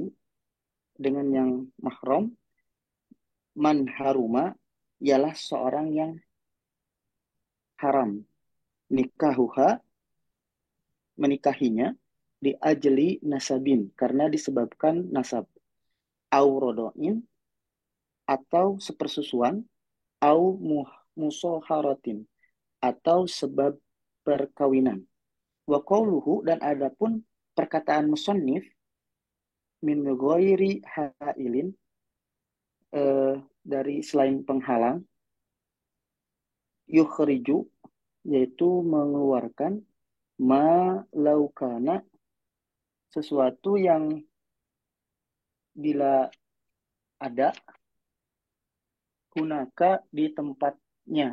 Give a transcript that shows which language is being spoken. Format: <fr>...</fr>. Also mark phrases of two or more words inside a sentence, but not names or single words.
<id>dengan yang mahram,</id> <ar>من حرم,</ar> <id>ialah seorang yang haram, nikahuha, menikahinya, di</id> <ar>أجل نسب,</ar> <id>karena disebabkan nasab,</id> <ar>أو رضاع,</ar> <id>atau sepersusuan,</id> <ar>أو مصاهرة,</ar> <id>atau sebab perkawinan.</id> <ar>وقوله,</ar> <id>dan adapun perkataan musannif,</id> <ar>من غير حائل,</ar> <id>dari selain penghalang, yukhriju, yaitu mengeluarkan,</id> <ar>ما لو كان,</ar> <id>sesuatu yang bila ada hunaka di tempatnya</id>